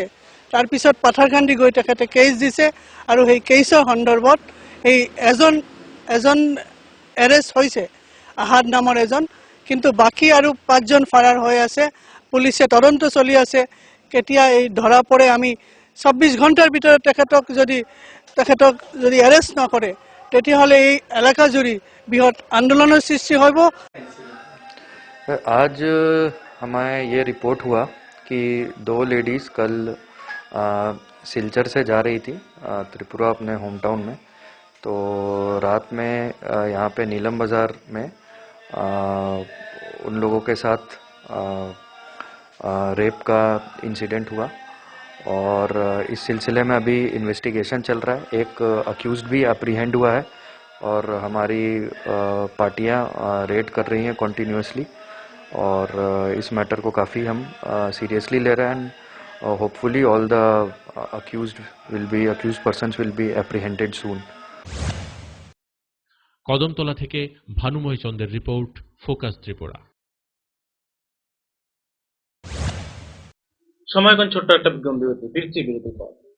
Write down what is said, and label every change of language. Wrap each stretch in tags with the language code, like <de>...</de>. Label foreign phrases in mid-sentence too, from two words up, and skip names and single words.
<as>তাৰপিছত পাথাৰকান্দি গৈ তেখেতে কেছ দিছে আৰু সেই কেছৰ সন্দৰ্ভত এই এজন এৰেষ্ট হৈছে, আহাদ নামৰ এজন, কিন্তু বাকী আৰু 5জন ফাৰাৰ হৈ আছে। পুলিচে তদন্ত চলি আছে। কেতিয়া এই ধৰা পৰে আমি 24 ঘণ্টাৰ ভিতৰত তেখেতক যদি এৰেষ্ট নকৰে তেতিয়াহ'লে এই এলেকা জুৰি বৃহৎ আন্দোলনৰ সৃষ্টি হ'ব।</as> <hi>आज हमें ये रिपोर्ट हुआ कि 2 लेडीज़ कल सिलचर से जा रही थी त्रिपुरा अपने होम टाउन में। तो रात में यहाँ पे नीलम बाज़ार में उन लोगों के साथ रेप का इंसिडेंट हुआ और इस सिलसिले में अभी इन्वेस्टिगेशन चल रहा है। एक अक्यूज्ड भी अप्रीहेंड हुआ है और हमारी पार्टियां रेड कर रही हैं कॉन्टिन्यूसली और इस मैटर को काफ़ी हम सीरियसली ले रहे हैं।</hi> <en>hopefully all the accused persons will be apprehended soon.</en> <bn>কদমতলা থেকে ভানুময় চন্দ্রের রিপোর্ট, ফোকাস ত্রিপুরা। সময় এখন ছোট্ট একটা বিজ্ঞপ্তি বিরতি, ফিরছি বিরতির পর।</bn>